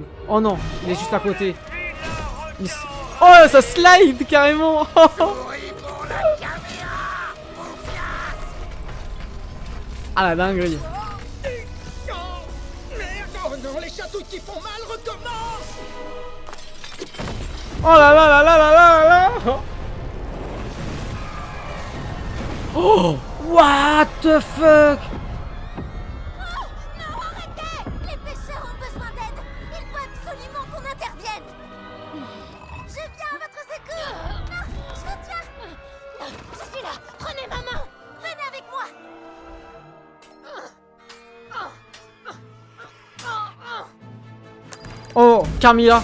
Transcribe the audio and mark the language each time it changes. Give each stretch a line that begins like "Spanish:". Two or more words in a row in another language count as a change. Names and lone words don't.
French: Oh non, il est juste à côté. Oh, ça slide carrément. Ah la dinguerie. Oh non, les chatouilles qui font mal recommencent. Oh là là là là là là là.
English: Oh, what the fuck.
French: Non, arrêtez! Les pêcheurs ont besoin d'aide. Il faut absolument qu'on intervienne. Je viens à votre secours. Non, je vous tiens. Je suis là. Prenez ma main. Venez avec moi. Oh, Carmilla.